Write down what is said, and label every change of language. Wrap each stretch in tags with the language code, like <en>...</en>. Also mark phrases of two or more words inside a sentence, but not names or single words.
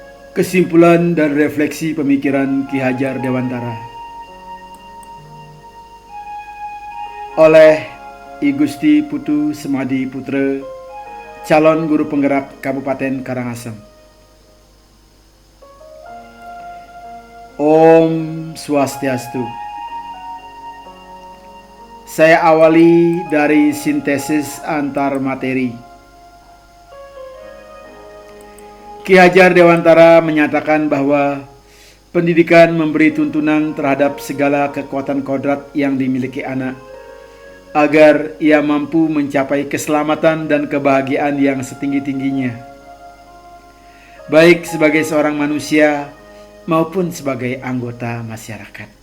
<id>Kesimpulan dan refleksi pemikiran Ki Hajar Dewantara oleh I Gusti Putu Semadi Putra, calon guru penggerak Kabupaten Karangasem. Om Swastiastu. Saya awali dari sintesis antar materi. Ki Hajar Dewantara menyatakan bahwa pendidikan memberi tuntunan terhadap segala kekuatan kodrat yang dimiliki anak, agar ia mampu mencapai keselamatan dan kebahagiaan yang setinggi-tingginya, baik sebagai seorang manusia maupun sebagai anggota masyarakat.</id>